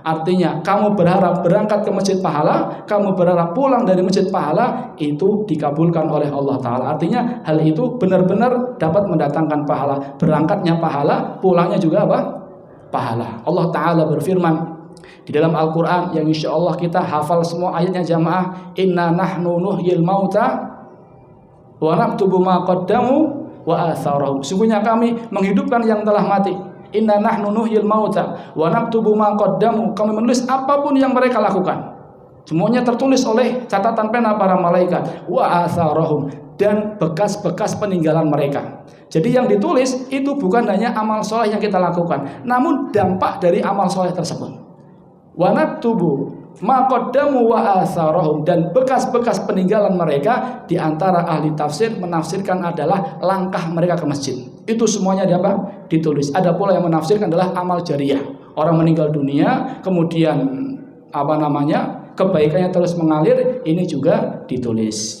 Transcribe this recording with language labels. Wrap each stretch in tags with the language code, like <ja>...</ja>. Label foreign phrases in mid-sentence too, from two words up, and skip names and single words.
<id>Artinya kamu berharap berangkat ke masjid pahala, kamu berharap pulang dari masjid pahala, itu dikabulkan oleh</id> <ar>الله تعالى.</ar> <id>Artinya hal itu benar-benar dapat mendatangkan pahala. Berangkatnya pahala, pulangnya juga apa? Pahala.</id> <ar>الله تعالى</ar> <id>berfirman di dalam Al-Quran yang</id> <ar>إن شاء الله</ar> <id>kita hafal semua ayatnya jamaah,</id> <ar>إنا نحن نحيي الموتى ونكتب ما قدموا وآثارهم.</ar> <id>Sungguhnya kami menghidupkan yang telah mati.</id> <ar>إنا نحن نحيي الموتى ونكتب ما قدموا.</ar> <id>Kami menulis apapun yang mereka lakukan. Semuanya tertulis oleh catatan pena para malaikat.</id> <ar>وآثارهم,</ar> <id>dan bekas-bekas peninggalan mereka. Jadi yang ditulis itu bukan hanya amal soleh yang kita lakukan, namun dampak dari amal soleh tersebut.</id> <ar>ونكتب ما قدموا وآثارهم,</ar> <id>dan bekas-bekas peninggalan mereka. Di antara ahli tafsir menafsirkan adalah langkah mereka ke masjid. Itu semuanya ditulis. Ada pula yang menafsirkan adalah amal jariyah. Orang meninggal dunia kemudian kebaikannya terus mengalir, ini juga ditulis.</id>